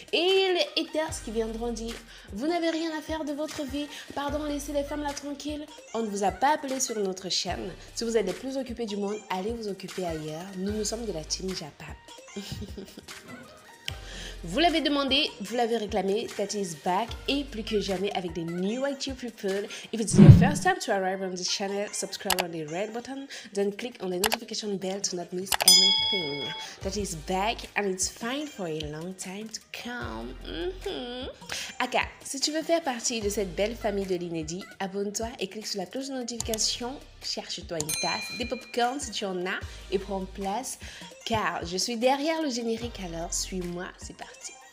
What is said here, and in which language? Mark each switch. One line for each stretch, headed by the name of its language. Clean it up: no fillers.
French: Et les haters qui viendront dire « Vous n'avez rien à faire de votre vie, pardon, laissez les femmes là tranquilles. » On ne vous a pas appelé sur notre chaîne. Si vous êtes les plus occupés du monde, allez vous occuper ailleurs. Nous sommes de la team Japap. Vous l'avez demandé, vous l'avez réclamé,
English: that is back
French: et plus que jamais avec des
English: new YouTube people. If it's your first time to arrive on this channel, subscribe on the red button, then click on the notification bell to not miss anything. That is back and it's fine for a long time to come.
French: Aka, si tu veux faire partie de cette belle famille de l'inédit, abonne-toi et clique sur la cloche de notification. Cherche-toi une tasse, des popcorn si tu en as et prends place car je suis derrière le générique, alors suis-moi, c'est parti.